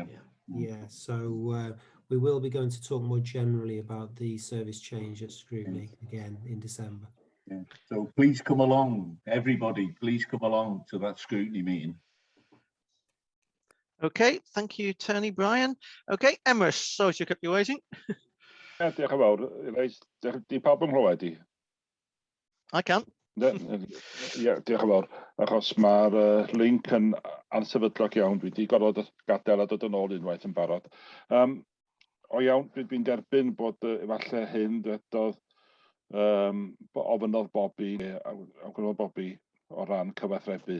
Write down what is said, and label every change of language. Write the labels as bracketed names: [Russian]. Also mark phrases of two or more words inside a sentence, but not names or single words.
[English] Yeah, so we will be going to talk more generally about the service change at scrutiny again in December. Yeah. So please come along, everybody, please come along to that scrutiny meeting. Okay, thank you, Tony, Brian. Okay, Emrys, sorry to keep you waiting. [Welsh] Diolch yn fawr. Di pawb yn clywed i? [English] I can. [Welsh] Ie, diolch yn fawr. Achos mae'r link yn ansefydlog iawn. Dwi wedi gorfod gadael a dod yn ôl unwaith yn barod. O iawn, dwi'n derbyn bod efallai hyn ddedodd ofynodd Bobby, awgrymodd Bobby o ran cyfathrebu.